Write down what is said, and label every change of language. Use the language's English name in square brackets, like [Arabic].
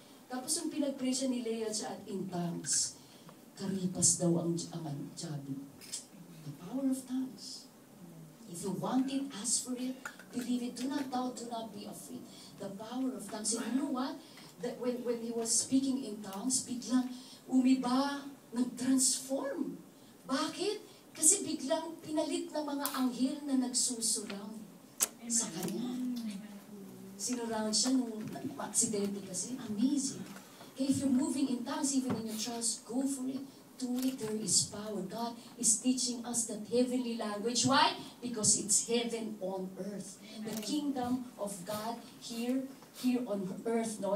[Filipino] Tapos yung pinag-pray siya, nilaya siya at in tongues. Karipas daw ang jabi. [English] The power of tongues. If you want it, ask for it, believe it, do not doubt, do not be afraid. The power of tongues. And you know what? That when he was speaking in tongues, [Filipino] biglang umiba, nag-transform. Bakit? Kasi biglang pinalit ng mga anghel na nagsusurround sa kanya. Sinurround siya nung aksidente kasi. Amazing. [English] Okay, if you're moving in tongues, even in your trials, go for it. To it, there is power. God is teaching us that heavenly language. Why? Because it's heaven on earth. The kingdom of God here on earth. No?